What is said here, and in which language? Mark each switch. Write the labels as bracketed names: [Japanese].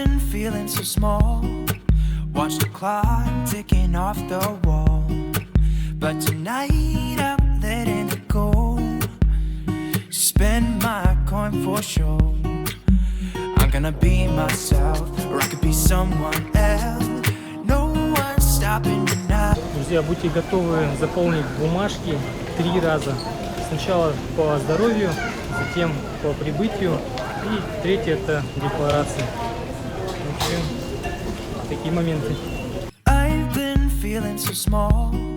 [English] Feeling so small, watch the clock ticking off the wall, but tonight I'm letting it go, spend my coin for sure, I'm gonna be myself, or I could be someone else, no one's stopping me now. [Russian] Друзья, будьте готовы заполнить бумажки 3 раза, сначала по здоровью, затем по прибытию, и третье это декларация. Такие моменты. [English] I've been feeling so small.